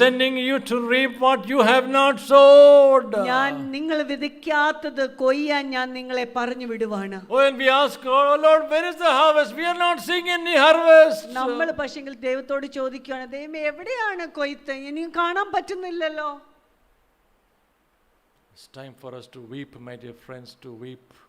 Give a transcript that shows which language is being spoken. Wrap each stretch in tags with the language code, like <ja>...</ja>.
<en>sending you to reap what you have not sowed.</en> <ml>ഞാൻ നിങ്ങൾ വിതയ്ക്കാത്തത് കൊയ്യാൻ ഞാൻ നിങ്ങളെ പറഞ്ഞു വിടുവാണ്.</ml> <en>When we ask, oh Lord, where is the harvest? We are not seeing any harvest.</en> <ml>നമ്മൾ പക്ഷെങ്കിൽ ദൈവത്തോട് ചോദിക്കുകയാണ്, ദൈവമേ എവിടെയാണ് കൊയ്ത്ത്? ഇനിയും കാണാൻ പറ്റുന്നില്ലല്ലോ.</ml> <en>It's time for us to weep, my dear friends, to weep.</en>